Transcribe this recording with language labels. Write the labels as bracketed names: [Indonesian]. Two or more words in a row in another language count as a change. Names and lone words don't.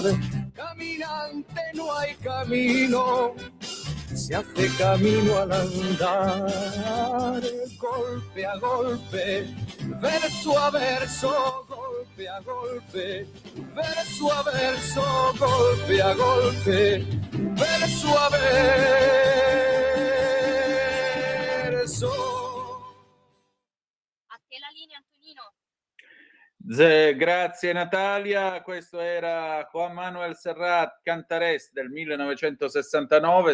[Spanish] Caminante no hay camino, se hace camino al andar. Golpe a golpe, verso a verso, golpe a golpe, verso a verso, golpe a golpe, verso a verso. [Italian] A te la linea, Antonino. Grazie Natalia, questo era Juan Manuel Serrat, Cantarés del 1969.